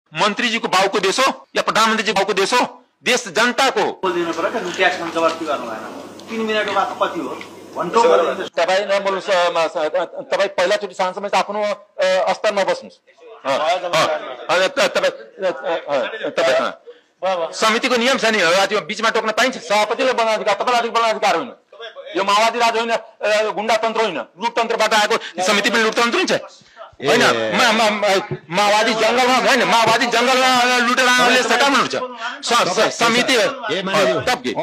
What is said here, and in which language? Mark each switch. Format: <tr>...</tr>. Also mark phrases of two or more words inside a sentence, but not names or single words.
<ne>मंत्री जी को भाव को देश हो या प्रधानमंत्री जी भाव को देश हो? देश जनता को बोलिदिनु पर्यो कि ट्याक्स पनि जबरजस्ती गर्नु भएन 3 मिनेटको बात कति हो घण्टो तपाईँ नबोल्नु तपाईँ पहिलाचोटि सांसदमा आफ्नो स्तरमा बस्नुस् समितिको नियम छ नि त्यो बीचमा टोक्न पाइन्छ सभापतिले बनाउने अधिकार तपाईलाई बनाउने अधिकार होइन यो माओवादी राज होइन गुण्डा तन्त्र होइन लुटतन्त्रबाट आएको समिति पनि लुटतन्त्र हुन्छ होइन माओवादी जंगलमा होइन माओवादी जंगलमा लुटेर आउनेले सकाउनु हुन्छ समिति तब के</ne>